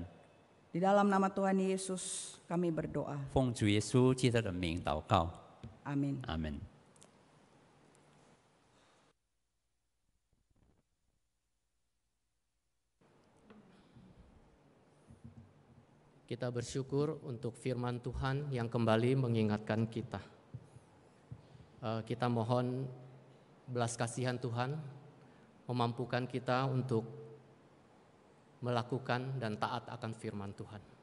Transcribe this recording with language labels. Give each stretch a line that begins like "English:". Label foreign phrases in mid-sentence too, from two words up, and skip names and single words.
Indonesian: Di dalam nama Tuhan Yesus kami berdoa.
Chinese: 奉主耶稣基督的名祷告，
Indonesian: Amin.
Chinese: 阿门。
Indonesian: Kita bersyukur untuk firman Tuhan yang kembali mengingatkan kita. Kita mohon belas kasihan Tuhan memampukan kita untuk melakukan dan taat akan firman Tuhan.